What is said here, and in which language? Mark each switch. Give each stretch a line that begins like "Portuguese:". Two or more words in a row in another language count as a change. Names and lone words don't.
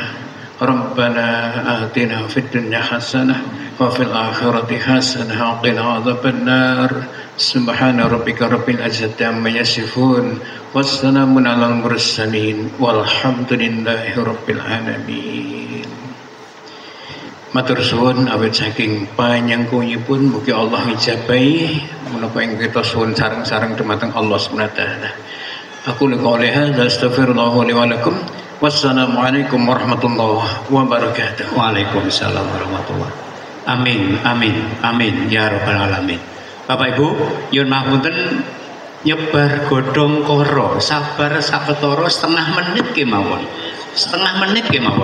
Arabic: ربنا آتنا في الدنيا حسنة وفي الآخرة حسنة وقنا عذاب النار. سبحان ربك رب العزة عما يصفون والسلام على المرسلين والحمد لله رب العالمين.
Javanese: Matur suwun awit saking panyangkuyipun mugi Allah ijabahi menapa ing kita suwun sareng-sareng dumateng Allah
Arabic: سبحانه وتعالى. أقول قولي هذا أستغفر الله لي ولكم. والسلام عليكم ورحمة الله وبركاته. وعليكم السلام ورحمة الله. آمين آمين آمين يا رب العالمين.
Javanese: Bapak Ibu, yun mapunten nyebar godhong koro, sabar sawetara setengah menit kemawon. Setengah menit kemawon.